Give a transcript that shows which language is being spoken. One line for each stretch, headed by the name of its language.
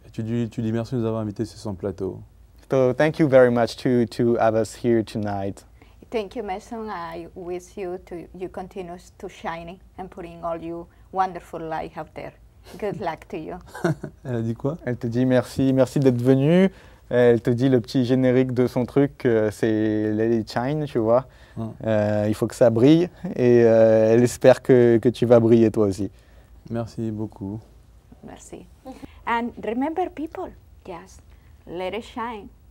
French: Et tu dis merci de nous avoir invités sur son plateau.
English: So thank you very much to have us here tonight. Thank you, Mason. I wish you continue to shining and putting all your wonderful light out there. Good luck to you.
French: Elle a dit quoi? Elle te dit merci d'être venu. Elle te dit le petit générique de son truc, c'est Let It Shine, tu vois. Il faut que ça brille et elle espère que tu vas briller toi aussi. Merci beaucoup.
English: Merci. And remember, people, just let it shine.